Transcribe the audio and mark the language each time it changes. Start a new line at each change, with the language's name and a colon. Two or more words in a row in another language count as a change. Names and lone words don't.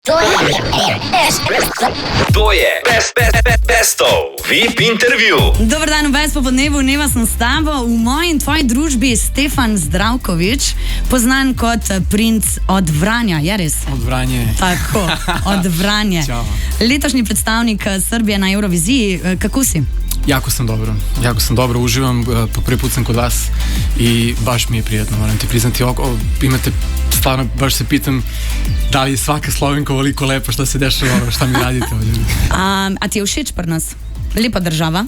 Slovenian: To je Bestov VIP intervju. Dobar dan, v Best popodnevu, Neva sem s tabo. V moji in tvoji družbi Stefan Zdravkovič, poznan kot princ od Vranja, je res?
Serbian: Od Vranje.
Slovenian: Tako, od Vranje. Letošnji predstavnik Srbije na Euroviziji, kako si?
Serbian: Jako sam dobro, uživam, po prvi put sam kod vas i baš mi je prijatno, moram ti priznati, imate, stvarno, baš se pitam da li je svaka Slovenka ovoliko lepa, šta se dešava, šta mi radite ovdje.
Slovenian: A ti je všeč pri nas? Lepa država?